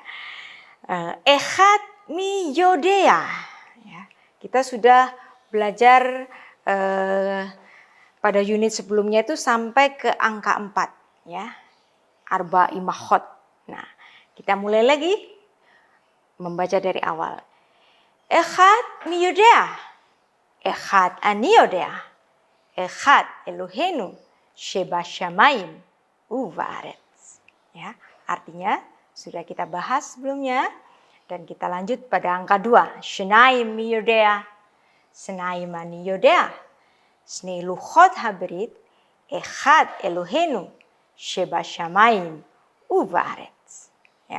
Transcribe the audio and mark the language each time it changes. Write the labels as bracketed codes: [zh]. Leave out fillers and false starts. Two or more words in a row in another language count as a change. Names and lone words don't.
[he] אחד מי יודע. Ya. [id] Kita sudah belajar pada unit sebelumnya itu sampai ke angka 4, ya. [he] ארבע אמהות. [id] Nah, kita mulai lagi membaca dari awal. [he] אחד מי יודע, אחד אני יודע, אחד אלהינו, שבשמים ובארץ. [id] Ya, artinya sudah kita bahas sebelumnya dan kita lanjut pada angka 2. [he] שנים מי יודע, שנים אני יודע, שני לוחות הברית, אחד אלהינו, שבשמים ובארץ. [id] Ya.